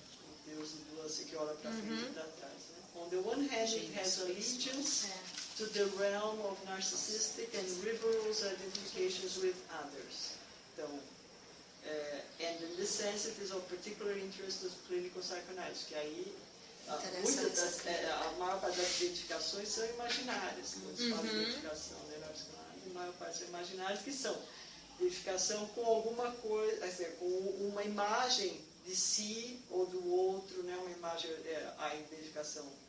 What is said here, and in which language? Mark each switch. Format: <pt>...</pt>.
<pt>O Deus do lance que olha pra frente e pra trás. Né?</pt> <en>On the one hand, it has allegiance to the realm of narcissistic and rigorous identifications with others. Então, and in this sense, it is of particular interest to clinical psychoanalysis,</en> <pt>que aí a maior parte das identificações são imaginárias. Quando se fala de identificação, né, na psicanálise, a maior parte são imaginárias, que são identificação com alguma coisa, com uma imagem de si ou do outro, né, uma imagem, a identificação.</pt>